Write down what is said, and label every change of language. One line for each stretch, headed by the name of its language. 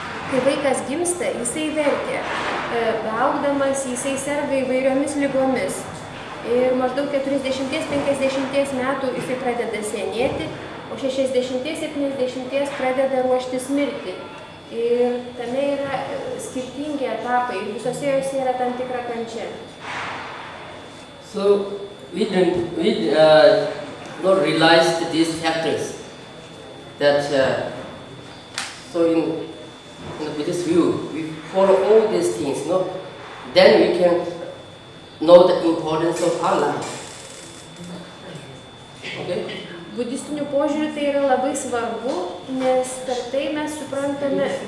Lithuanian: Kai vaikas gimsta, jisai verkia. Beaugdamas, jisai serga įvairiomis ligomis. Ir maždaug 40-50 metų jisai pradeda senėti, o 60-70 pradeda ruoštis mirti. Ir tame yra skirtingi etapai, visose jose yra tam tikra kančia.
English: So we not realize these factors. That so with this view, we follow all these things. No, then we can know the importance of our life. Okay.
Lithuanian: Budistiniu požiūriu tai yra labai svarbu, nes per tai mes suprantame.